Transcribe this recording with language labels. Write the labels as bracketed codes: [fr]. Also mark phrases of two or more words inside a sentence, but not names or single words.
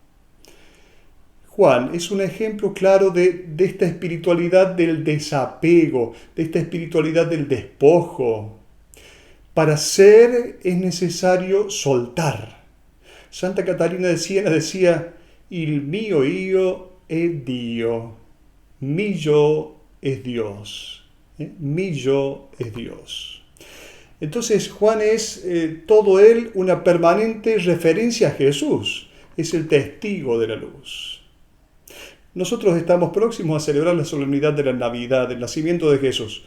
[es] Juan es un ejemplo claro de esta espiritualidad del desapego, de esta espiritualidad del despojo. Para ser es necesario soltar. Santa Catarina de Siena decía, [it] il mio io è Dio, [es] mi yo es Dios. Mi yo es Dios. Entonces Juan es todo él una permanente referencia a Jesús. Es el testigo de la luz. Nosotros estamos próximos a celebrar la solemnidad de la Navidad, del nacimiento de Jesús.